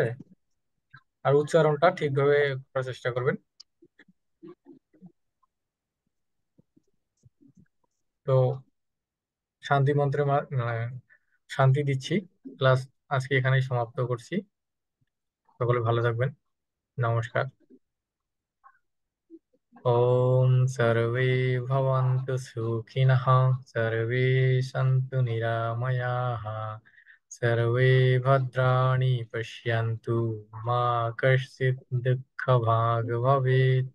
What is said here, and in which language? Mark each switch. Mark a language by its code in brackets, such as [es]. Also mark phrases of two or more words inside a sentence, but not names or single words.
[bn] আর উচ্চারণটা ঠিকভাবে করার চেষ্টা করবেন। তো শান্তি মন্ত্রে শান্তি দিচ্ছি, ক্লাস আজকে এখানেই সমাপ্ত করছি। সকলে ভালো থাকবেন, নমস্কার। [sa] ওম सर्वे भवन्तु सुखिनः, सर्वे सन्तु निरामयाः, सर्वे भद्राणि पश्यन्तु, मा कश्चित् दुःखभाग् भवेत्।